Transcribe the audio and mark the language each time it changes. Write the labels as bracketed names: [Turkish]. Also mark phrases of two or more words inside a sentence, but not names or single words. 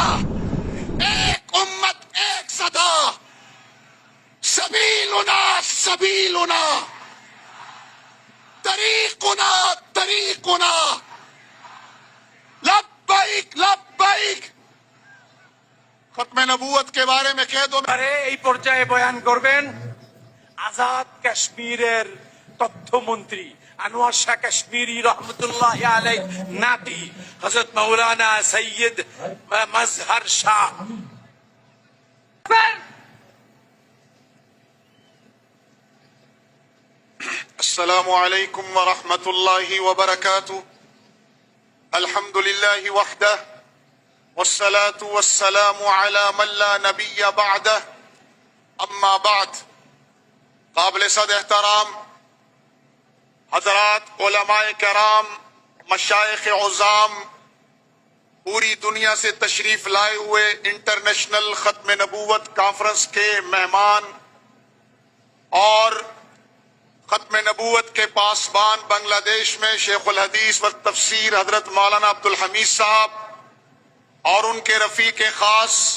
[Urdu] ایک امت، ایک صدا، [Arabic] سبیلنا سبیلنا، طریقنا طریقنا، لبیک لبیک۔ [Urdu] ختم نبوت کے بارے میں کہہ دو۔ [Bangla] এই পর্যায়ে বয়ান করবেন আজাদ কাশ্মীরের তথ্যমন্ত্রী আনোয়ার শাহ কাশ্মীরি [Arabic] رحمة الله عليه [Bangla] নাতি হযরত মাওলানা সৈয়দ মজহর শাহ। [Arabic] السلام علیکم ورحمۃ اللہ وبرکاتہ۔ الحمد للہ وحدہ والصلاة والسلام على من لا نبی بعدہ، اما بعد۔ [Urdu] قابل صد احترام حضرات علماء کرام، مشائخ عظام، پوری دنیا سے تشریف لائے ہوئے انٹرنیشنل ختم نبوت کانفرنس کے مہمان اور ختم نبوت کے پاسبان بنگلہ دیش میں شیخ الحدیث و تفسیر حضرت مولانا عبدالحمید صاحب اور ان کے رفیق خاص